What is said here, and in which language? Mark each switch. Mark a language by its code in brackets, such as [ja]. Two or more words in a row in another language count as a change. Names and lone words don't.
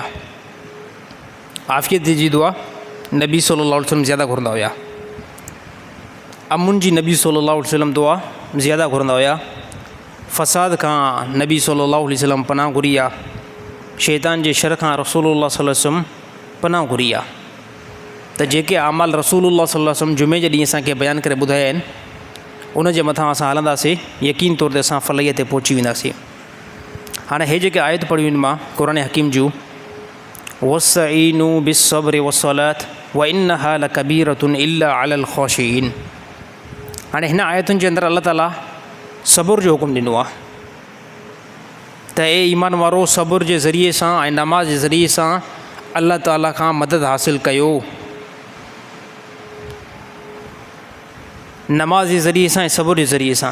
[sd] आफ़ियत जी दुआ नबी [ar] صلى الله عليه وسلم [sd] ज़्यादा घुरंदा हुया। अमुन जी नबी [ar] صلى الله عليه وسلم [sd] दुआ ज़्यादा घुरंदा हुया। फ़साद खां नबी [ar] صلى الله عليه وسلم [sd] पनाह घुरी आहे। शैतान जे शर खां [ar] رسول الله صلى الله عليه وسلم [sd] पनाह घुरी आहे। त जेके अमाल [ar] رسول الله صلى الله عليه وسلم [sd] जुमे जे ॾींहुं असांखे बयानु करे ॿुधाया आहिनि उन जे मथां असां हलंदासीं, यकीन तौर ते असां फलाहीअ ते पहुची वेंदासीं। हाणे हे जेके आयत पढ़ियूं आहिनि मां क़ुरान हकीम जूं, [ar] واستعينوا بالصبر والصلاة وإنها لكبيرة إلا على الخاشعين. [sd] हाणे हिन आयतुनि जे अंदरि अल्लाह ताला सब्र जो हुकुम ॾिनो आहे त ए ईमान वारो सब्र जे ज़रिए सां ऐं नमाज़ जे ज़रिए सां अल्लाह ताला खां मदद हासिल कयो। नमाज़ जे ज़रिए सां ऐं सब्र जे ज़रिए सां।